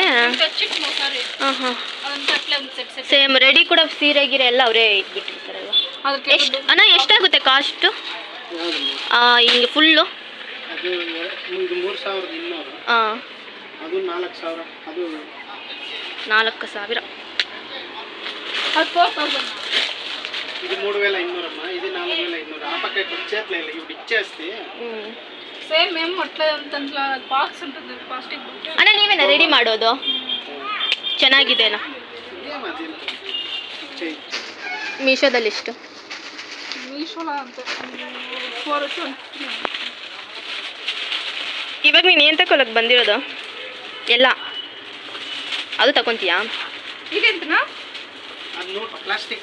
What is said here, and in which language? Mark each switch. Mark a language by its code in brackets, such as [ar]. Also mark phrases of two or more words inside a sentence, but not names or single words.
[kn] ಹಾಂ ಹಾಂ, [en] same ready [kn] ಕೂಡ ಸೀರೆ ಗೀರೆ ಎಲ್ಲ ಅವರೇ ಇಟ್ಬಿಟ್ಟಿರ್ತಾರಲ್ವ. ಎಷ್ಟು ಅಣ್ಣ, ಎಷ್ಟಾಗುತ್ತೆ ಕಾಸ್ಟು ಹಿಂಗೆ ಫುಲ್ಲು? ಅದು 3200. ಹಾಂ, ಅದು 4000. ಅದು 4000. ಅದು 4000. [te] ఇది 3200 అమ్మా, ఇది 4200. ఆ పక్క వచ్చేట్లేదు, ఇప్పుడు ఇచ్చేస్తే సేమ్ మేము అట్లా దాంట్లో బాక్స్ ఉంటుంది [en] plastic box. [kn] ಅಣ್ಣ ನೀವೇನ ರೆಡಿ ಮಾಡೋದು? ಚೆನ್ನಾಗಿದೆನಾ? [te] ఏమది చెయ్యి. [kn] ಮೀಶೋದಲ್ಲಿ ಎಷ್ಟು? ಮೀಶೋಲ ಅಂತ 420. ಇವಾಗ ನೀನು ಏನು ತಗೊಳಕ್ಕೆ ಬಂದಿರೋದು? ಎಲ್ಲ ಅದು ತಗೊತೀಯಾ? ಇದೆಂತನಾ? ಅದು ಪ್ಲಾಸ್ಟಿಕ್.